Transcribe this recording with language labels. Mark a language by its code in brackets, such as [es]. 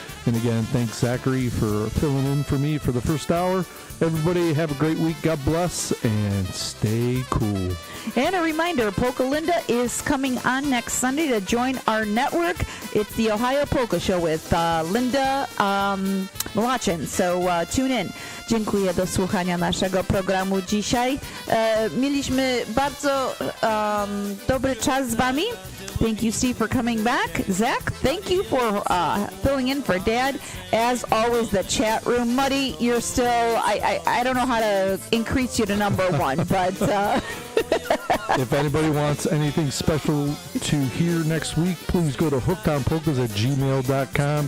[en] And again, thanks Zachary for filling in for me for the first hour. Everybody have a great week. God bless and stay cool. And a reminder, Polka Linda is coming on next Sunday to join our network. It's the Ohio Polka Show with Linda Malachin. So tune in. [pl] Dziękuję do słuchania naszego programu dzisiaj. Mieliśmy bardzo dobry czas z wami. [en] Thank you, Steve, for coming back. Zach, thank you for filling in for Dad. As always, the chat room. Muddy, you're still, I don't know how to increase you to number one, but... If anybody wants anything special to hear next week, please go to hookedonpolkas@gmail.com.